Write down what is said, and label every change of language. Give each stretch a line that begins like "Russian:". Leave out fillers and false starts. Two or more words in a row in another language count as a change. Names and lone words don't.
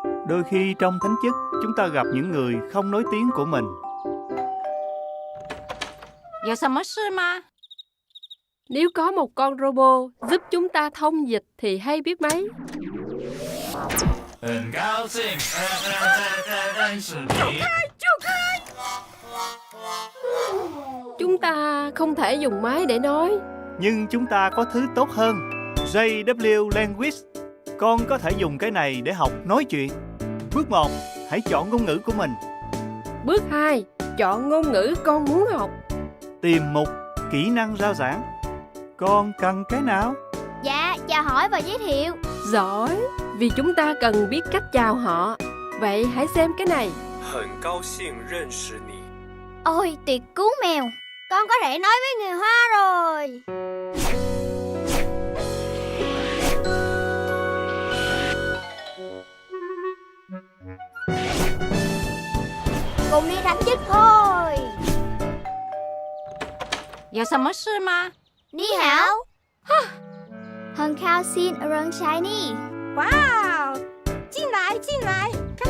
Vietnamese: Đôi khi trong thánh chức, chúng ta gặp những người không nói tiếng của mình.
Chinese: 有什么事吗？
Vietnamese: Nếu có một con robot giúp chúng ta thông dịch thì hay biết mấy.
Chinese: 很高兴认识你。
Vietnamese: Chúng ta không thể dùng máy để nói. Nhưng chúng ta có thứ tốt hơn, JW Language. Con có thể dùng cái này để học nói chuyện. Bước 1, hãy chọn ngôn ngữ của mình. Bước 2, chọn ngôn ngữ con muốn học. Tìm mục kỹ năng rao giảng. Con cần cái nào? Dạ, chào hỏi và giới thiệu. Giỏi, vì chúng ta cần biết cách chào họ. Vậy hãy xem cái này.
Chinese: 很高兴认识你。
Vietnamese: Ôi, tuyệt cứu mèo. Con có thể nói với người Hoa rồi. Cùng đi thánh chức thôi.
Chinese: 有什么事吗？你好。很高兴认识你. Wow！进来，进来。